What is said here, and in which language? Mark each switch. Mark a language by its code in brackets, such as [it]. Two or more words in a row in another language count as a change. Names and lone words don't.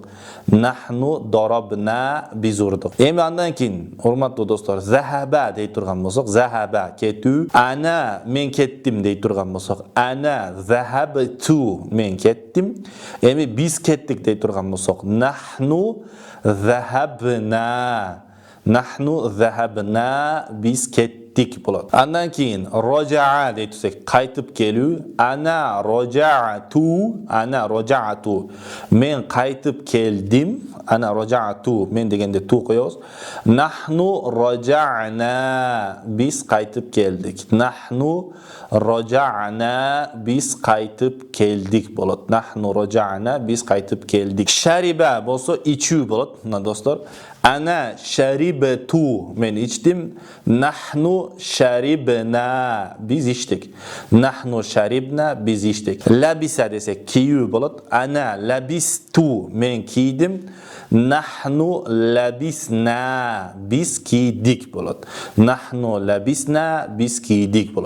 [ar] نحن ضربنا, [ky] биз урдук. Эми андан кийин урматтуу достор, захаба дей турган болсок захаба кетүү. Ана мен кеттим дей турган болсок [ar] أنا ذهبت, [ky] мен кеттим. Эми биз кеттик дей турган болсок [ar] نحن ذهبنا. نحن ذهبنا, [ky] биз кеттик болот. Андан кийин рожаа дей турсак кайтып келүү. [ar] أنا رجعت، أنا رجعت, [ky] мен кайтып келдим. [ar] أنا رجعت, [ky] мен дегенде ту коебуз. [ar] نحن رجعنا, [ky] биз кайтып келдик. [ar] نحن رجعنا, [ky] биз кайтып келдик болот. [ar] نحن رجعنا, [ky] биз кайтып келдик. Шариба болсо ичүү болот, достор. [ar] أنا شربت, [ky] мен ичтим. [ar] نحن شربنا [ky] биз ичтик. [ar] نحن شربنا [ky] биз ичтик. Лабиса десек кийу болот. [ar] أنا لبست [ky] мен кийдим. [ar] نحن لبسنا [ky] биз кийдик болот. [ar] نحن لبسنا [ky] биз кийдик болот.